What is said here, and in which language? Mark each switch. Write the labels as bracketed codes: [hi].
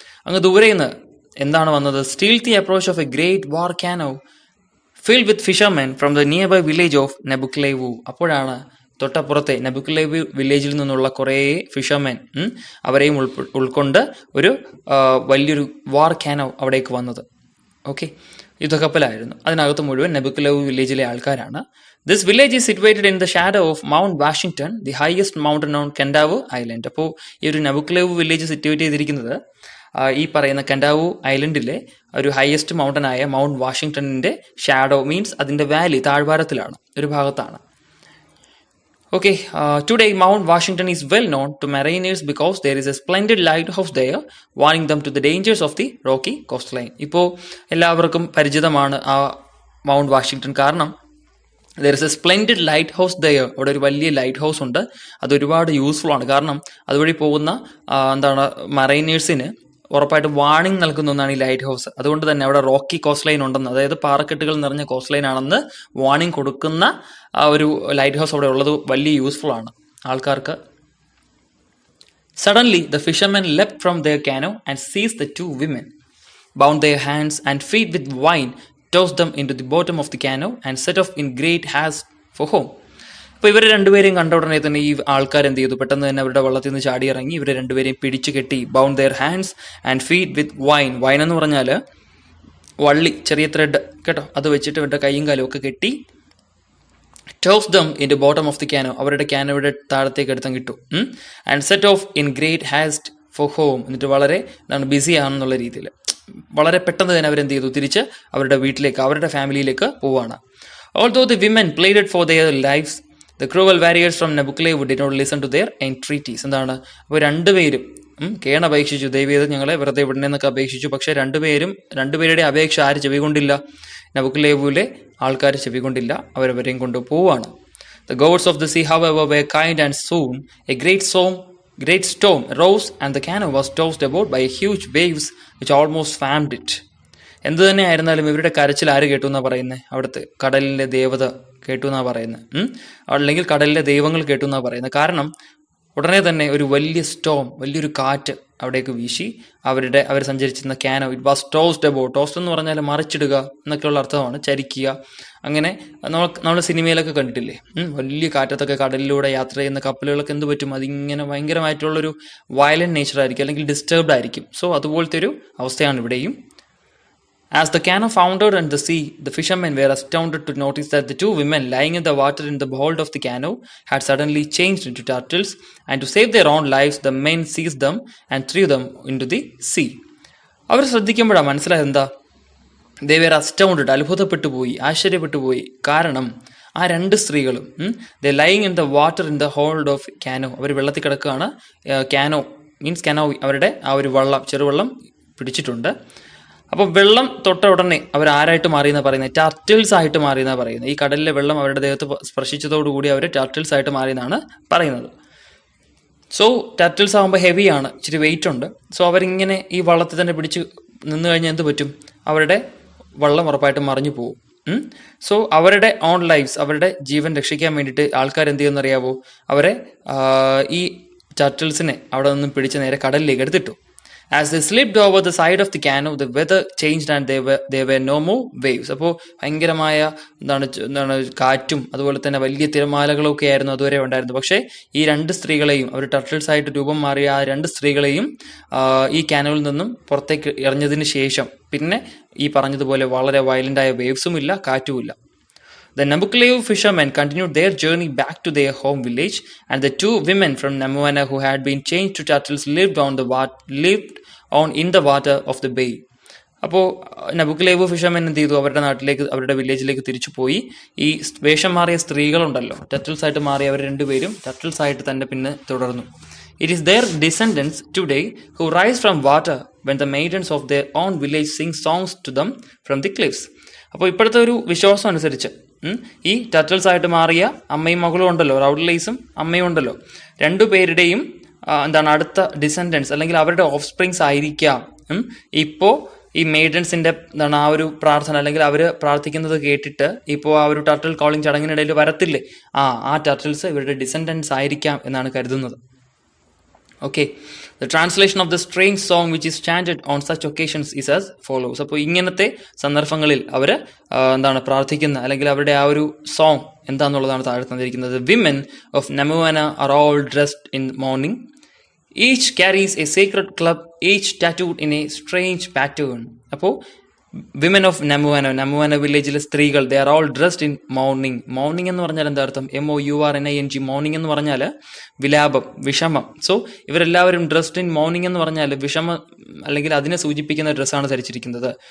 [ml] അങ്ങ് ദൂരെ നിന്ന് എന്താണ് വന്നത്, [en] stealthy approach of a great volcano filled with fishermen from the nearby village of Nebuklevu. [ml] അപ്പോഴാണ് തൊട്ടപ്പുറത്തെ നബുക്കുലേവ് വില്ലേജിൽ നിന്നുള്ള കുറേ ഫിഷർമെൻ അവരെയും ഉൾക്കൊണ്ട് ഒരു വലിയൊരു വാർക്കാനോ അവിടേക്ക് വന്നത്. ഓക്കെ, യുദ്ധക്കപ്പലായിരുന്നു. അതിനകത്ത് മുഴുവൻ നബുക്കുലേവ് വില്ലേജിലെ ആൾക്കാരാണ്. [en] This village is situated in the shadow of Mount Washington, the highest mountain on Kadavu island. [ml] അപ്പോൾ ഈ ഒരു നബുക്കുലേവ് വില്ലേജ് സിറ്റുവേറ്റ് ചെയ്തിരിക്കുന്നത് ഈ പറയുന്ന കെൻഡാവു ഐലൻഡിലെ ഒരു ഹയസ്റ്റ് മൗണ്ടനായ മൗണ്ട് വാഷിംഗ്ടണിന്റെ ഷാഡോ, മീൻസ് അതിന്റെ വാലി, താഴ്വാരത്തിലാണ്, ഒരു ഭാഗത്താണ്. [en] Okay, today Mount Washington is well known to mariners because there is a splendid lighthouse there warning them to the dangers of the rocky coastline. [ml] ഇപ്പോൾ എല്ലാവർക്കും പരിചിതമാണ് ആ മൗണ്ട് വാഷിംഗ്ടൺ, കാരണം [en] there is a splendid lighthouse there. [ml] അവിടെ ഒരു വലിയ light house ഉണ്ട്. അത് ഒരുപാട് യൂസ്ഫുൾ ആണ്, കാരണം അതുവഴി പോകുന്ന മറൈനേഴ്സിന് ഉറപ്പായിട്ട് വാർണിംഗ് നൽകുന്ന ഒന്നാണ് ഈ ലൈറ്റ് ഹൗസ്. അതുകൊണ്ട് തന്നെ അവിടെ റോക്കി കോസ്റ്റ് ലൈൻ ഉണ്ടെന്ന്, അതായത് പാറക്കെട്ടുകൾ നിറഞ്ഞ കോസ്റ്റ് ലൈൻ ആണെന്ന് വാർണിംഗ് കൊടുക്കുന്ന ആ ഒരു ലൈറ്റ് ഹൗസ് അവിടെ ഉള്ളത് വലിയ യൂസ്ഫുൾ ആണ് ആൾക്കാർക്ക്. [en] Suddenly the fishermen leapt from their canoe and seized the two women, bound their hands and feet with wine, tossed them into the bottom of the canoe and set off in great haste for home. [ml] അപ്പോൾ ഇവർ രണ്ടുപേരെയും കണ്ട ഉടനെ തന്നെ ഈ ആൾക്കാർ എന്ത് ചെയ്തു, പെട്ടെന്ന് തന്നെ അവരുടെ വള്ളത്തിൽ നിന്ന് ചാടി ഇറങ്ങി ഇവരെ രണ്ടുപേരെയും പിടിച്ചു കെട്ടി. [en] Bound their hands and feet with vine. [ml] Wine എന്ന് പറഞ്ഞാൽ വള്ളി, ചെറിയ ത്രെഡ് കേട്ടോ, അത് വെച്ചിട്ട് ഇവരുടെ കൈയും കാലും ഒക്കെ കെട്ടി. [en] toss them in the bottom of the canoe, [ml] അവരുടെ ക്യാനോയുടെ താഴത്തേക്ക് എടുത്തും കിട്ടും. [en] And set off in great haste for home. [ml] എന്നിട്ട് വളരെ ബിസി ആണെന്നുള്ള രീതിയിൽ വളരെ പെട്ടെന്ന് തന്നെ അവരെന്ത് ചെയ്തു, തിരിച്ച് അവരുടെ വീട്ടിലേക്ക്, അവരുടെ ഫാമിലിയിലേക്ക് പോവാണ്. [en] Although the women pleaded for their lives, the cruel warriors from Nebuklevu did not listen to their entreaties. [ml] എന്താണ്, അപ്പോൾ രണ്ടുപേരും കേണപേക്ഷിച്ചു, ദൈവീയത ഞങ്ങളെ വെറുതെ വിടണമെന്നൊക്കെ അപേക്ഷിച്ചു. പക്ഷെ രണ്ടുപേരുടെ അപേക്ഷ ആര് ചെവികൊണ്ടില്ല, നബുക്കുലേവുവിലെ ആൾക്കാർ ചെവികൊണ്ടില്ല, അവരവരെയും കൊണ്ട് പോവാണ്. [en] The gods of the sea, however, were kind, and soon a great storm rose and the canoe was tossed about by huge waves which almost swamped it. [ml] എന്ത് തന്നെ ആയിരുന്നാലും ഇവരുടെ കരച്ചിൽ ആര് കേട്ടു എന്നാ പറയുന്നത്? അവിടുത്തെ കടലിലെ ദേവത കേട്ടു എന്നാ പറയുന്നത്. അല്ലെങ്കിൽ കടലിലെ ദൈവങ്ങൾ കേട്ടു എന്നാ പറയുന്നത്. കാരണം ഉടനെ തന്നെ ഒരു വലിയ സ്റ്റോം, വലിയൊരു കാറ്റ് അവിടേക്ക് വീശി അവർ സഞ്ചരിച്ചിരുന്ന can no [en] It was tossed about. [ml] Toast എന്ന് പറഞ്ഞാൽ മറിച്ചിടുക എന്നൊക്കെയുള്ള അർത്ഥമാണ്, ചരിക്കുക. അങ്ങനെ നമ്മൾ സിനിമയിലൊക്കെ കണ്ടിട്ടില്ലേ, വലിയ കാറ്റത്തൊക്കെ കടലിലൂടെ യാത്ര ചെയ്യുന്ന കപ്പലുകളൊക്കെ എന്ത് പറ്റും, അതിങ്ങനെ ഭയങ്കരമായിട്ടുള്ളൊരു വയലന്റ് നേച്ചർ ആയിരിക്കും, അല്ലെങ്കിൽ ഡിസ്റ്റർബ്ഡ് ആയിരിക്കും. സോ അതുപോലത്തെ ഒരു അവസ്ഥയാണ് ഇവിടെയും. [en] As the canoe foundered in the sea, the fishermen were astounded to notice that the two women lying in the water in the hold of the canoe had suddenly changed into turtles, and to save their own lives, the men seized them and threw them into the sea. [ml] അവർ ശ്രദ്ധിക്കുമ്പോഴാണ് മനസ്സിലായത് എന്താ? [en] they were astounded, [ml] അത്ഭുതപ്പെട്ടു പോയി, ആശ്ചര്യപ്പെട്ടു പോയി. കാരണം ആ രണ്ട് സ്ത്രീകളും [en] they lying in the water in the hold of canoe, [ml] അവർ വെള്ളത്തിൽ കിടക്കുകയാണ്. canoe മീൻസ് canoe, അവരുടെ ആ ഒരു വള്ളം, ചെറുവള്ളം പിടിച്ചിട്ടുണ്ട്. അപ്പോൾ വെള്ളം തൊട്ട ഉടനെ അവർ ആരായിട്ട് മാറിയെന്നാണ് പറയുന്നത്? ടർട്ടിൽസ് ആയിട്ട് മാറിയെന്നാണ് പറയുന്നത്. ഈ കടലിലെ വെള്ളം അവരുടെ ദേഹത്ത് സ്പർശിച്ചതോടുകൂടി അവർ ടർട്ടിൽസ് ആയിട്ട് മാറിയെന്നാണ് പറയുന്നത്. സോ ടർട്ടിൽസ് ആകുമ്പോൾ ഹെവിയാണ്, ഇച്ചിരി വെയിറ്റ് ഉണ്ട്. സോ അവരിങ്ങനെ ഈ വള്ളത്തിൽ തന്നെ പിടിച്ച് നിന്ന് കഴിഞ്ഞാൽ എന്ത് പറ്റും? അവരുടെ വള്ളം ഉറപ്പായിട്ടും മറിഞ്ഞു പോകും. സോ അവരുടെ ഓൺ ലൈഫ്സ്, അവരുടെ ജീവൻ രക്ഷിക്കാൻ വേണ്ടിയിട്ട് ആൾക്കാർ എന്ത് ചെയ്യുമെന്നറിയാവോ? അവരെ ഈ ടർട്ടിൽസിനെ അവിടെ നിന്നും പിടിച്ച് നേരെ കടലിലേക്ക് എടുത്തിട്ടു. [en] As they slipped over the side of the canoe, the weather changed and there were no more waves. [ml] അപ്പോൾ ഭയങ്കരമായ എന്താണ് കാറ്റും അതുപോലെ തന്നെ വലിയ തിരമാലകളും ഒക്കെ ആയിരുന്നു അതുവരെ ഉണ്ടായിരുന്നത്. പക്ഷേ ഈ രണ്ട് സ്ത്രീകളെയും, അവർ ടർട്ടിൽസ് ആയിട്ട് രൂപം മാറിയ ആ രണ്ട് സ്ത്രീകളെയും ഈ കാനോയിൽ നിന്നും പുറത്തേക്ക് എറിഞ്ഞതിന് ശേഷം പിന്നെ ഈ പറഞ്ഞതുപോലെ വളരെ വയലൻ്റായ വേവ്സും ഇല്ല, കാറ്റുമില്ല. [en] The Nabucleo fishermen continued their journey back to their home village, and the two women from Namuana who had been changed to turtles lived on in the water of the bay. [ml] അപ്പോൾ നബുക്കലേവ് fishermen എന്ത് ചെയ്തു? അവരുടെ നാട്ടിലേക്ക്, അവരുടെ വില്ലേജിലേക്ക് തിരിച്ചു പോയി. ഈ വേഷം മാറിയ സ്ത്രീകളുണ്ടല്ലോ, ടർട്ടിൽസ് ആയിട്ട് മാറി, അവർ രണ്ടുപേരും ടർട്ടിൽസ് ആയിട്ട് തന്നെ പിന്നെ തുടർന്നു. [en] It is their descendants today who rise from water when the maidens of their own village sing songs to them from the cliffs. [ml] അപ്പോൾ ഇപ്പോഴത്തെ ഒരു വിശ്വാസം അനുസരിച്ച് ഈ ടർട്ടിൽസ് ആയിട്ട് മാറിയ അമ്മയും മകളും ഉണ്ടല്ലോ, റൗഡ്ലൈസും അമ്മയും ഉണ്ടല്ലോ, രണ്ടുപേരുടെയും അടുത്ത ഡിസെൻഡൻസ് അല്ലെങ്കിൽ അവരുടെ ഓഫ് സ്പ്രിങ്സ് ആയിരിക്കാം ഇപ്പോൾ ഈ മെയ്ഡൻസിന്റെ ആ ഒരു പ്രാർത്ഥന, അല്ലെങ്കിൽ അവർ പ്രാർത്ഥിക്കുന്നത് കേട്ടിട്ട് ഇപ്പോൾ ആ ഒരു ടർട്ടിൽ കോളിംഗ് ചടങ്ങിനിടയിൽ വരത്തില്ലേ, ആ ടർട്ടിൽസ് ഇവരുടെ ഡിസെൻഡൻസ് ആയിരിക്കാം എന്നാണ് കരുതുന്നത്. [en] Okay, the translation of the strange song which is chanted on such occasions is as follows. [ml] അപ്പോൾ ഇങ്ങനത്തെ സന്ദർഭങ്ങളിൽ അവർ പ്രാർത്ഥിക്കുന്ന അല്ലെങ്കിൽ അവരുടെ ആ ഒരു സോങ് എന്താന്നുള്ളതാണ് താഴെ തന്നിരിക്കുന്നത്. [en] Women of Namuana are all dressed in mourning. Each carries a sacred club, each tattooed in a strange pattern. അപ്പോൾ women of Namuana [ml] വില്ലേജിലെ സ്ത്രീകൾ, [en] They are all dressed in mourning. [ml] Morning എന്ന് പറഞ്ഞാൽ എന്താ അർത്ഥം? MOURNING. മോർണിംഗ് എന്ന് പറഞ്ഞാൽ വിലാപം, വിഷമം. സോ ഇവരെല്ലാവരും [en] dressed in mourning [ml] എന്ന് പറഞ്ഞാൽ വിഷമം അല്ലെങ്കിൽ അതിനെ സൂചിപ്പിക്കുന്ന ഡ്രസ്സാണ് ധരിച്ചിരിക്കുന്നത്.